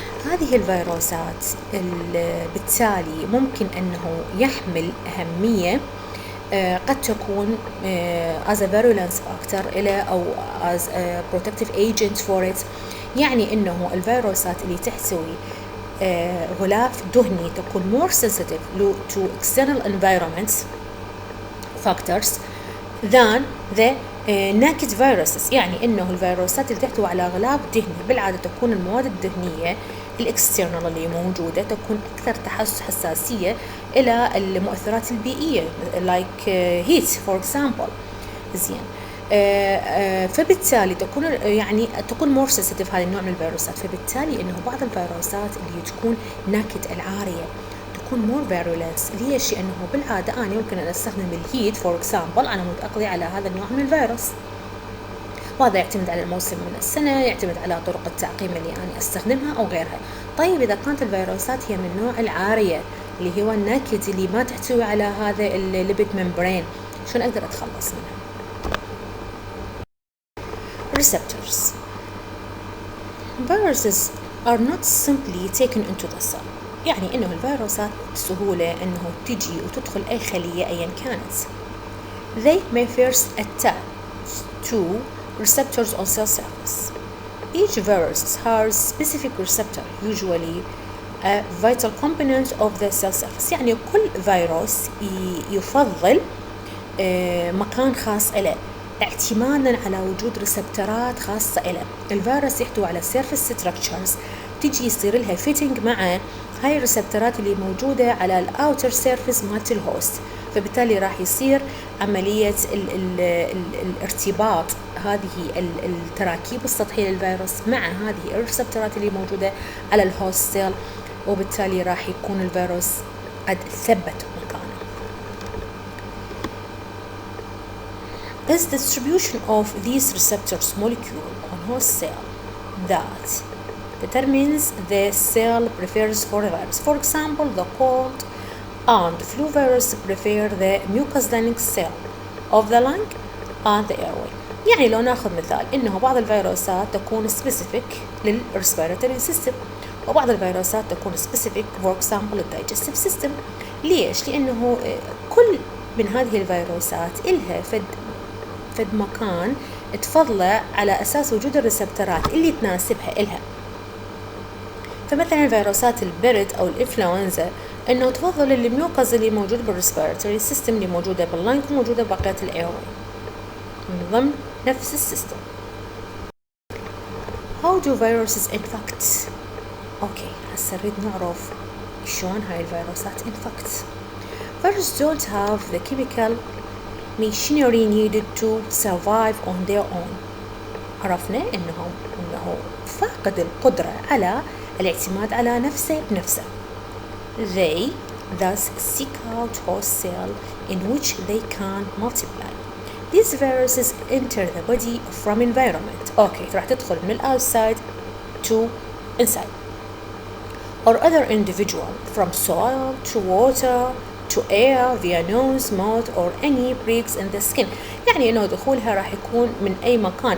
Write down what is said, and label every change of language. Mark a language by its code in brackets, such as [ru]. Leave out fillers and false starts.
[ar] هذه الفيروسات بالتالي ممكن أنه يحمل أهمية قد تكون [en] as a virulence factor [ar] إلى أو [en] as a protective agent for it. [ar] يعني إنه الفيروسات اللي تحتوي غلاف دهني تكون [en] more sensitive to external environment factors than the naked viruses. [ar] يعني إنه الفيروسات اللي تحتوي على غلاف دهني بالعادة تكون المواد الدهنية الاكسترنال اللي موجودة تكون أكثر حساسية إلى المؤثرات البيئية [en] like heat for example. [ar] زين، فبالتالي تكون [en] more sensitive [ar] هذا النوع من الفيروسات. فبالتالي إنه بعض الفيروسات اللي تكون ناكد العارية تكون [en] more virulence. [ar] ليش؟ إنه بالعادة أنا يمكن أن أستخدم الهيت [en] for example [ar] على مود أقضي على هذا النوع من الفيروس، وهذا يعتمد على الموسم من السنة، يعتمد على طرق التعقيم اللي أنا أستخدمها أو غيرها. طيب إذا كانت الفيروسات هي من نوع العارية اللي هو الناكد اللي ما تحتوي على هذا الليبيد ممبرين، شلون أقدر أتخلص منها؟ Receptors. [en] Viruses are not simply taken into the cell. [ar] يعني إنه الفيروسات بسهولة إنه تجي وتدخل أي خلية أيا كانت. [en] They may first attack to receptors on cell surface. Each virus has specific receptor, usually a vital component of the cell surface. [ar] يعني كل فيروس يفضل مكان خاص له اعتمادا على وجود ريسبترات خاصة له. الفيروس يحتوي على [en] surface structures [ar] تجي يصير لها fitting مع هاي الريسبترات اللي موجودة على الأوتر سيرفيس مالت الهوست، فبالتالي راح يصير عملية الارتباط هذه التراكيب السطحية للفيروس مع هذه الريسبترات اللي موجودة على الهوست سيل، وبالتالي راح يكون الفيروس قد ثبت مكانه. [en] Is the distribution of these receptors molecule on host cell that determines the cell prefers for the virus. For example, the cold and flu virus prefer the mucous lining cell of the lung and the airway. [ar] يعني لو ناخذ مثال إنه بعض الفيروسات تكون specific للريسبيراتوري سيستم، وبعض الفيروسات تكون specific [en] for example [ar] للدايجستيف سيستم. ليش؟ لأنه كل من هذه الفيروسات إلها فد مكان تفضله على أساس وجود الريسبترات اللي تناسبها إلها. فمثلا فيروسات البرد أو الإنفلونزا إنه تفضل الميوكاز اللي موجود بالريسبيراتوري سيستم اللي موجودة باللنج وموجودة ببقية الأيروي من ضمن نفس السيستم. [en] How do viruses infect? [ar] أوكي هسه نريد نعرف شلون هاي الفيروسات infect. [en] Viruses don't have the chemical machinery needed to survive on their own. [ar] عرفنا إنه فاقد القدرة على الاعتماد على نفسه بنفسه. [en] They thus seek out host cell in which they can multiply. These viruses enter the body from environment. Okay, [ar] راح تدخل من [en] outside to inside. Or other individual from soil to water to air via nose, mouth or any breaks in the skin. [ar] يعني إنه دخولها راح يكون من أي مكان.